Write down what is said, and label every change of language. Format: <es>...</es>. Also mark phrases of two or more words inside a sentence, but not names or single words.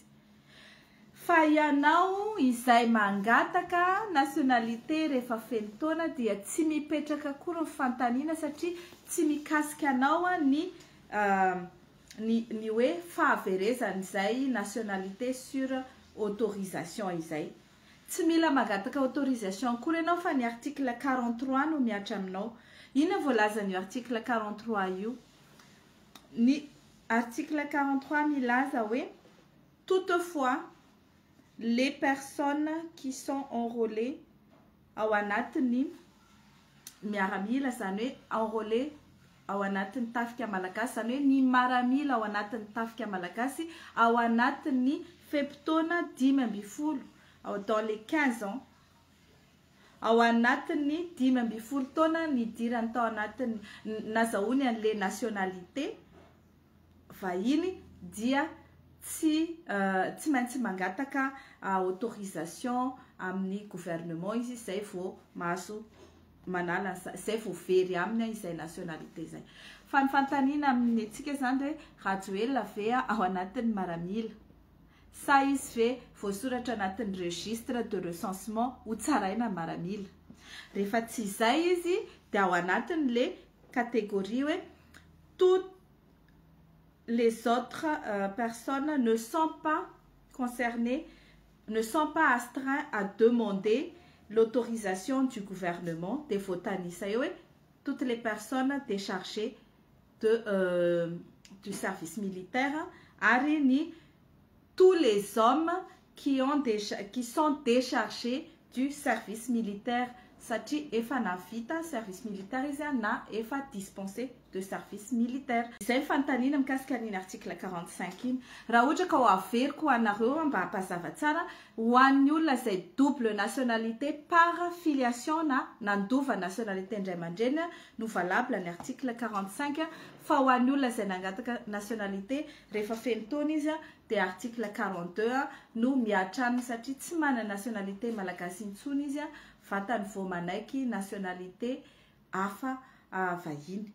<mg>Fa ianao izay mangataka nationalité rehefa feno taona dia tsy mipetraka akory ny fantaniana satria tsy mikasika anao ny hoe fahaverezan'izay</mg> <fr>nationalité sur autorisation</fr> <mg>izay. Tsy mila mangataka autorisation akory ianao fa ny article 43 no miatra aminao. Ina voalaza ny article 43 io? Ny article 43 milaza hoe</mg> <fr>toutefois les personnes qui sont enrôlées</fr> <mg>ao anatin'ny miaramila zany hoe enrôlées ao anatin'ny tafika malagasy zany hoe ny maramila ao anatin'ny tafika malagasy ao anatin'ny feptaona 10</mg> <fr>dans les 15 ans</fr> <mg>ao anatin'ny 10 taona ny dirany tao anatin'ny nazahoany an'le nationalité vahiny dia tsy maintsy mangataka autorisation amin'ny gouvernement izy izay vao mahazo manala izay vao very aminy izay nationalité izay. Fa ny fantaniana amin'ny antsika zany hoe Rajoelina ve ao anatin'ny maramila sa izy ve voasoratra anatin'ny</mg> <fr>registre de recensement</fr> <mg>ho tsaraina maramila. Rehefa tsy izay izy dia ao anatin'le catégorie hoe</mg> <fr>toutes les autres personnes ne sont pas concernées, ne sont pas astreints à demander l'autorisation du gouvernement des votanistes. Toutes les personnes déchargées du service militaire, arini tous les hommes qui sont déchargés du service militaire.</fr> <mg>Satri efa navita</mg> <fr>service militaire</fr> <mg>izy na efa</mg> <fr>dispensé de service militaire.</fr> <mg>Izay fantanina mikasika ny article 45 iny. Raha ohatra ka ho averiko anareo mba hampazava tsara ho an'ny olona izay</mg> <fr>double nationalité par filiation</fr> <mg>na nandova nationalité indray aman-dreny no valable ny article 45 fa ho an'ny olona izay nangataka nationalité rehefa feno taona izy dia article 42 no miatra aminy satria tsy manana nationalité malagasy intsony izy vatany vao manaiky nationalité hafa vahiny.</mg>